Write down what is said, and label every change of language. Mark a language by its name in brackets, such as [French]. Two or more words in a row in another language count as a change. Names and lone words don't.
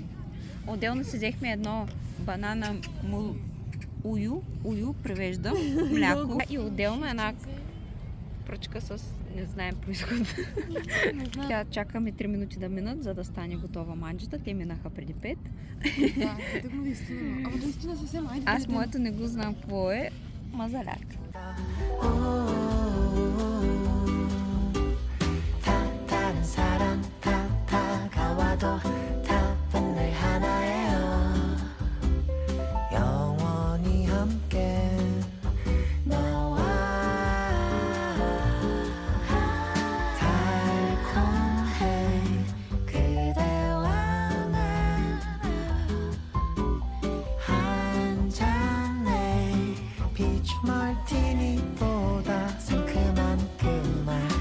[Bulgarian] Отделно си взехме едно банана ую превежда, мляко. И отделно една пръчка с не знаем произход. Тя чакаме 3 минути да минат, за да стане готова манджата. Те минаха преди 5. Да, тъкмо наистина. Ама наистина съвсем, айде. Аз моето не го знам какво е. Мазаляк. [Korean] 다른 사람 다가와도 답은 늘 하나예요 영원히 함께 너와 달콤해 그대와 나 한 잔의 피치 마티니보다 상큼한 그 말